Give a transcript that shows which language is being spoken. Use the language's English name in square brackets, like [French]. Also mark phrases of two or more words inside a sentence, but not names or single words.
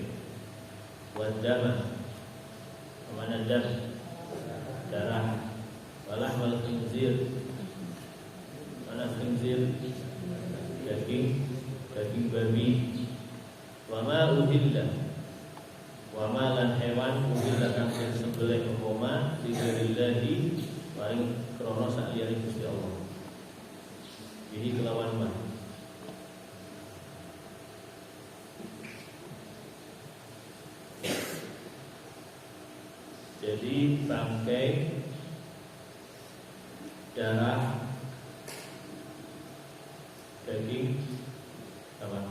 [Indonesian] Wad-dama. Apa mana dam? Darah. [Arabic] Walahmal khinzir. [Indonesian] Mana khinzir? Daging babi. [Arabic] Wa ma uhilla, wa ma [Javanese] lan hewan uhilla kang disembelih umpama lillahi paring krana saliyane Gusti Allah. [Indonesian] Ini kelawan ma. Jadi bangkai, darah, daging apa?